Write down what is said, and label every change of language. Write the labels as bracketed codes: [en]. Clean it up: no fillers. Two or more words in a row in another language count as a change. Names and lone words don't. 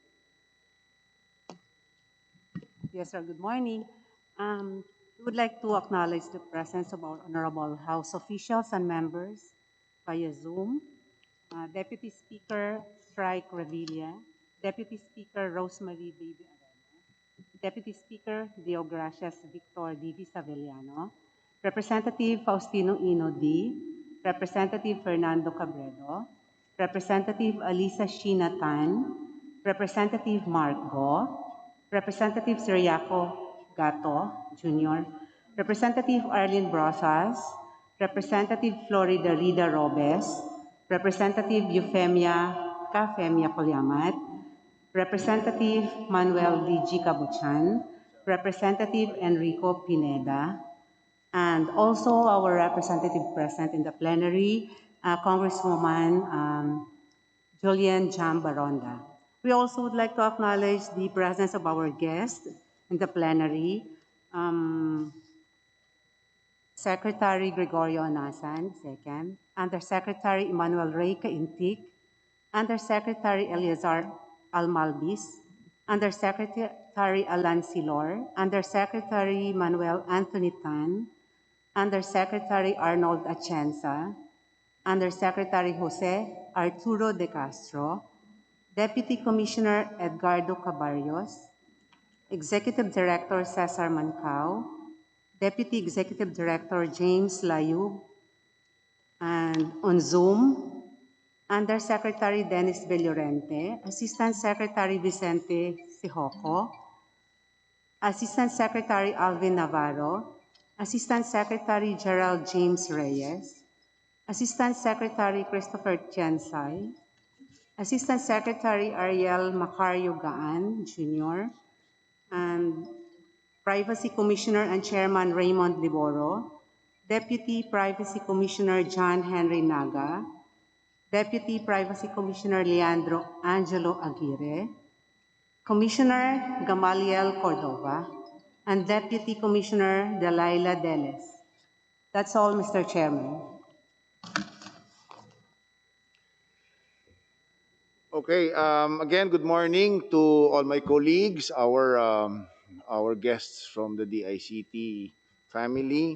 [en] Yes, sir. Good morning. We would like to acknowledge the presence of our honorable House officials and members via Zoom. Deputy Speaker Strike Revilla, Deputy Speaker Rosemary Baby Arena, Deputy Speaker Deogracias Victor D.V. Savellano, Representative Faustino Ino D., Representative Fernando Cabredo, Representative Alisa Sheena Tan, Representative Mark Go, Representative Siriaco Gato Jr., Representative Arlene Brosas, Representative Florida Rida Robes, Representative Euphemia Kafemia Colyamat, Representative Manuel D.G. Cabuchan, Representative Enrico Pineda, and also our representative present in the plenary, Congresswoman Julian Jam Baronda. We also would like to acknowledge the presence of our guest in the plenary, Secretary Gregorio Anasan, second, Undersecretary Emmanuel Rey Caintic, Undersecretary Eleazar Almalbis, Undersecretary Alan Silor, Undersecretary Manuel Anthony Tan, Undersecretary Arnold Atienza, Undersecretary Jose Arturo de Castro, Deputy Commissioner Edgardo Cabarrios, Executive Director Cesar Mancao, Deputy Executive Director James Layub, and on Zoom, Undersecretary Dennis Bellorente, Assistant Secretary Vicente Sijoco, Assistant Secretary Alvin Navarro, Assistant Secretary Gerald James Reyes, Assistant Secretary Christopher Tiansay, Assistant Secretary Ariel Macario Gaan Jr., and Privacy Commissioner and Chairman Raymond Liboro, Deputy Privacy Commissioner John Henry Naga, Deputy Privacy Commissioner Leandro Angelo Aguirre, Commissioner Gamaliel Cordova, and Deputy Commissioner Delilah Deles. That's all, Mr. Chairman. Okay, again, good morning to all my colleagues, our guests from the DICT family.